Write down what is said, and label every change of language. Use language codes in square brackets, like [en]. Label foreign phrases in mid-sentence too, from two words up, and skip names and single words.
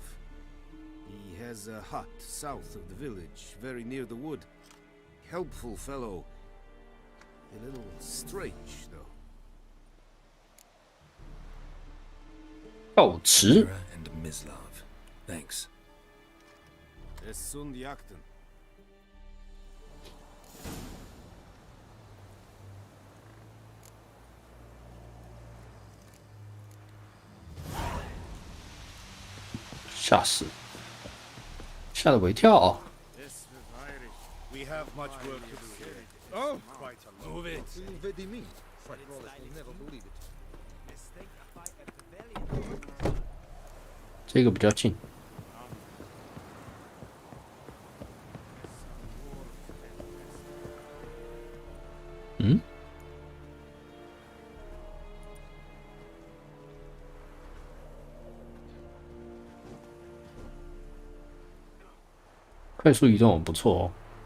[en] He has a hut south of the village, very near the wood. Helpful fellow. A little strange, though. [zh] 告辞。 [en] Mira and Mislav. Thanks. Es sunt jagten. [zh] 吓死，吓得我一跳。 [en] We have much work to do here. Oh, quite a lot. Move it. [it] Vedi me. [en] Frank Rollers will never believe it. [zh] 这个比较近。嗯？快速移动不错哦。